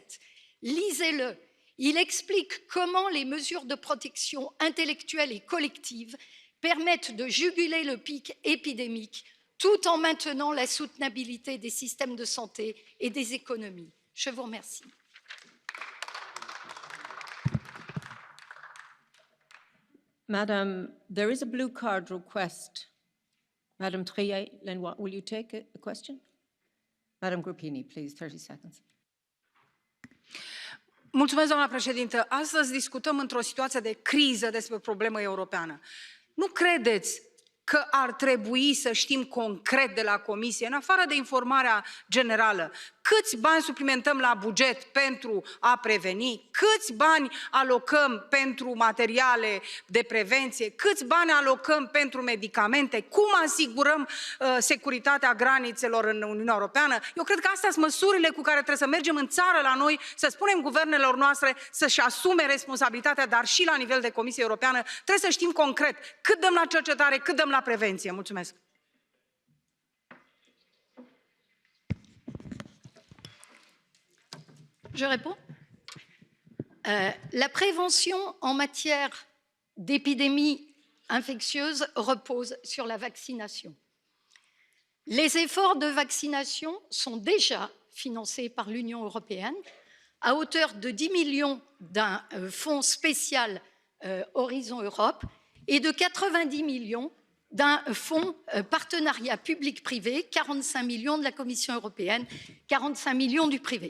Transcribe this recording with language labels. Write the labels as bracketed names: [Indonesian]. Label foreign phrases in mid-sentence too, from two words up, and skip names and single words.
[French] Lisez-le. Il explique comment les mesures de protection intellectuelle et collective permettent de juguler le pic épidémique tout en maintenant la soutenabilité des systèmes de santé et des économies. Je vous remercie. [English] Madam, there is a blue card request. Madam Trier-Lenoir, will you take a question? Madam Grappini, please, 30 seconds. [Romanian] Mulțumesc, doamna președintă. Astăzi discutăm într-o situație de criză despre o problemă europeană. Nu credeți că ar trebui să știm concret de la Comisie, în afară de informarea generală, câți bani suplimentăm la buget pentru a preveni, câți bani alocăm pentru materiale de prevenție, câți bani alocăm pentru medicamente, cum asigurăm securitatea granițelor în Uniunea Europeană. Eu cred că astea sunt măsurile cu care trebuie să mergem în țară la noi, să spunem guvernelor noastre să-și asume responsabilitatea, dar și la nivel de Comisie Europeană trebuie să știm concret cât dăm la cercetare, cât dăm la prevenție. Mulțumesc! [French] Je réponds. La prévention en matière d'épidémies infectieuses repose sur la vaccination. Les efforts de vaccination sont déjà financés par l'Union européenne à hauteur de 10 millions d'un fonds spécial Horizon Europe et de 90 millions d'un fonds partenariat public-privé, 45 millions de la Commission européenne, 45 millions du privé.